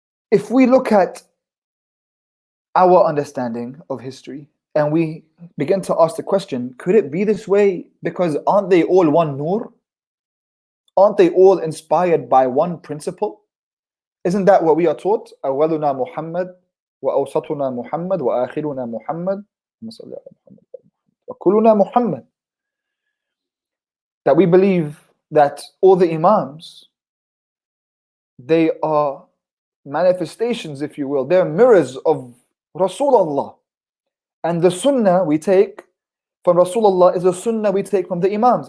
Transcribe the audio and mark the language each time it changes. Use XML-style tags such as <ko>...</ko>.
<en>If we look at our understanding of history and we begin to ask the question, could it be this way? Because aren't they all one nur? Aren't they all inspired by one principle? Isn't that what we are taught?</en> <ar>أولنا محمد وأوسطنا محمد وآخرنا محمد وكلنا محمد.</ar> <en>That we believe that all the Imams, they are manifestations, if you will, they're mirrors of Rasulullah. And the Sunnah we take from Rasulullah is the Sunnah we take from the Imams.</en>